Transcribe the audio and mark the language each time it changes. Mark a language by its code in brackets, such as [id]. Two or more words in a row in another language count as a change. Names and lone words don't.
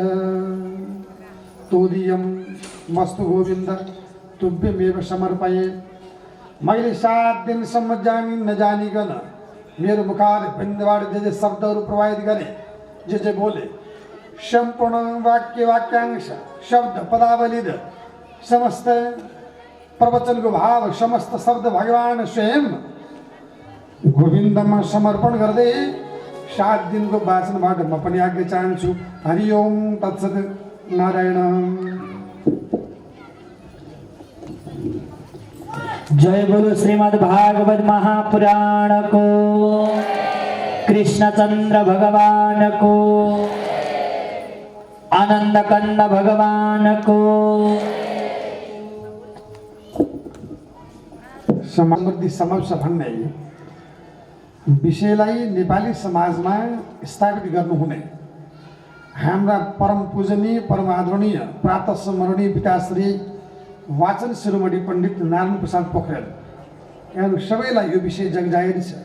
[sa] तोदियम वस्तु गोविन्द तुभ्यमेव समर्पये [ne] मैले 7 दिनसम्म जानी नजानिकन मेरो मुखार बिन्दबाट जे शब्दहरू प्रवाहित गरे जे बोले सम्पूर्ण वाक्यांश शब्द पदावली समस्त प्रवचनको भाव समस्त शब्द भगवान स्वयं गोविन्दमा समर्पण गर्दै 7 दिनको वाचनबाट म पनि आज्ञा चाहन्छु। [sa] हरि ओम तत्सत नारायण। [hi] जय बोलो श्रीमद् भागवत महापुराण को कृष्णचंद्र भगवान को आनंद कंद भगवान को। [ne] समृद्धि समक्ष भन्ने विषयलाई नेपाली समाजमा स्थापित गर्नुहुने हाम्रा परम पूजनीय परम आदरणीय प्रातः स्मरणीय पिताश्री वाचन शिरोमणि पण्डित नारायण प्रसाद पोखरेल यहाँहरू सबैलाई यो विषय जगजाहेरी छ।